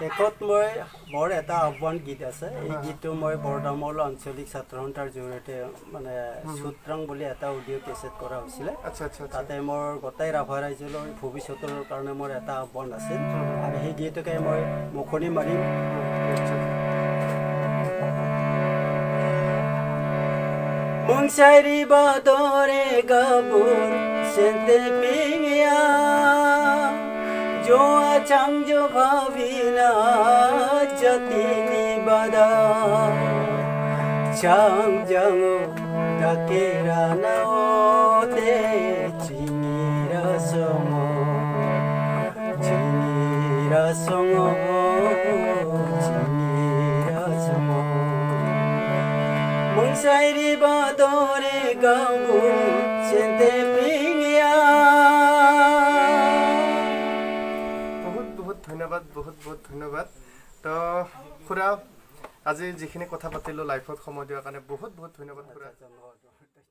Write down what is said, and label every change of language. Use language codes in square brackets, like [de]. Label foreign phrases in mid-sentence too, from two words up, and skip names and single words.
[as] শেষত মই বৰ এটা আহ্বান গীত আছে এই গীতটো মই বৰদামল আঞ্চলিক ছাত্ৰ সন্থাৰ জৰিয়তে মানে সূত্ৰাং বুলি এটা অডিঅ' কেছেট কৰা হৈছিলে তাতে মোৰ গোটেই ৰাভা ৰাইজলৈ ভৱিষ্যতৰ কাৰণে মোৰ এটা আহ্বান আছিল আৰু সেই গীতকে মই মুখনি মাৰিম [rah] মুংচাৰি বাদৰে গাবোৰ চেন্তে পিঙিয়া जोआ चांगजो भाविना जतिनी बदा चांगजंगो ताकेरा नाओते चिंगिरा सोंगो चिंगिरा सोंगो मुंसाइरी बादोरे गांगो सेंते पिंगिया [as] ধন্যবাদ বহুত বহুত ধন্যবাদ তো খুৰা আজি যিখিনি কথা পাতিলোঁ লাইফত সময় দিয়াৰ কাৰণে বহুত বহুত ধন্যবাদ খুৰা